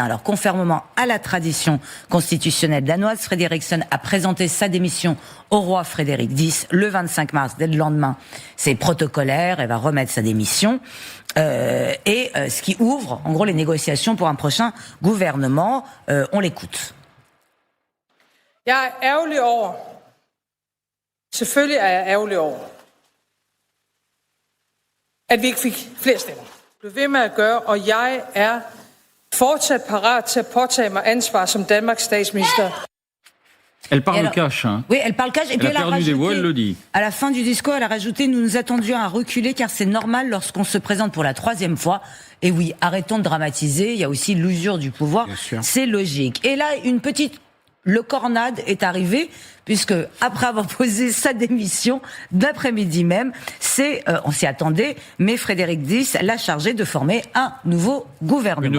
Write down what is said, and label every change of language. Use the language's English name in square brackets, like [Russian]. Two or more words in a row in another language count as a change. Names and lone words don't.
[French] Alors conformément à la tradition constitutionnelle danoise, Frederiksen a présenté sa démission au roi Frédéric X le 25 mars, dès le lendemain. C'est protocolaire, elle va remettre sa démission. Ce qui ouvre, en gros, les négociations pour un prochain gouvernement. On l'écoute. [Danish] Jeg er ærgerlig over. Selvfølgelig er jeg ærgerlig over, at vi ikke fik flere stemmer. Blev ved med at gøre, og jeg er fortsat parat til at påtage mig ansvar som Danmarks statsminister. [French] Elle parle cash, hein. Oui, elle parle cash. Et elle puis a perdu des voix, elle le dit. À la fin du discours, elle a rajouté « Nous nous attendions à reculer car c'est normal lorsqu'on se présente pour la 3e fois. » Et oui, arrêtons de dramatiser. Il y a aussi l'usure du pouvoir. C'est logique. Et là, une petite lecornade est arrivée, puisque après avoir posé sa démission d'après-midi même, on s'y attendait, mais Frédéric X l'a chargé de former un nouveau gouvernement.